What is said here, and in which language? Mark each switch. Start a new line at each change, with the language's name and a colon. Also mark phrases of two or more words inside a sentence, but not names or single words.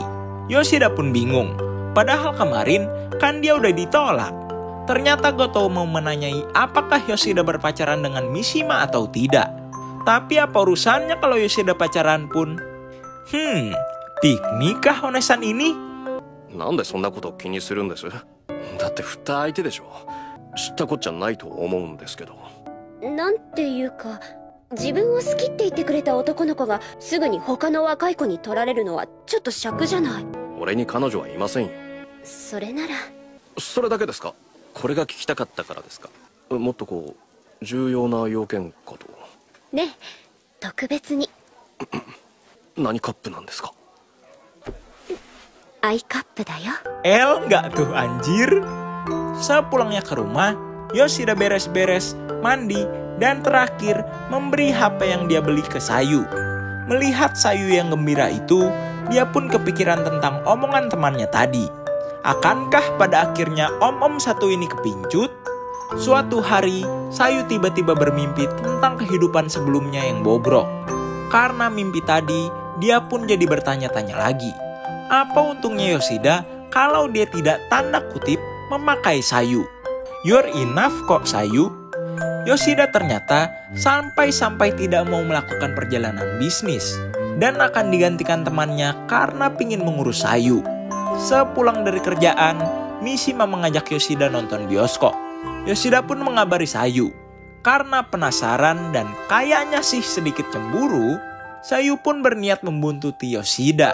Indonesian: Yoshida pun bingung, padahal kemarin kan dia udah ditolak. Ternyata Gotou mau menanyai apakah Yoshida berpacaran dengan Mishima atau tidak. Tapi apa urusannya kalau Yoshida pacaran pun? Piknik kah Onesan ini?
Japanese: なんでそんなこと気にするんです？だって振った相手でしょ。知ったこっちゃないと思うんですけど。なんていうか、自分を好きって言ってくれた男の子がすぐに他の若い子に取られるのはちょっと癪じゃない。俺に彼女はいませんよ。それなら。それだけですか？これが聞きたかったからですか？もっとこう重要な要件かと。ね、特別に。何カップなんですか？アイカップだよ。
Indonesian: Nggak tuh anjir. Sepulangnya ke rumah, Yoshida beres-beres, mandi, dan terakhir memberi HP yang dia beli ke Sayu. Melihat Sayu yang gembira itu, dia pun kepikiran tentang omongan temannya tadi. Akankah pada akhirnya om-om satu ini kepincut? Suatu hari, Sayu tiba-tiba bermimpi tentang kehidupan sebelumnya yang bobrok. Karena mimpi tadi, dia pun jadi bertanya-tanya lagi. Apa untungnya Yoshida kalau dia tidak tanda kutip memakai Sayu?
English: You're enough
Indonesian: kok Sayu. Yoshida ternyata sampai-sampai tidak mau melakukan perjalanan bisnis dan akan digantikan temannya karena pingin mengurus Sayu. Sepulang dari kerjaan, Mishima mengajak Yoshida nonton bioskop. Yoshida pun mengabari Sayu. Karena penasaran dan kayaknya sih sedikit cemburu, Sayu pun berniat membuntuti Yoshida.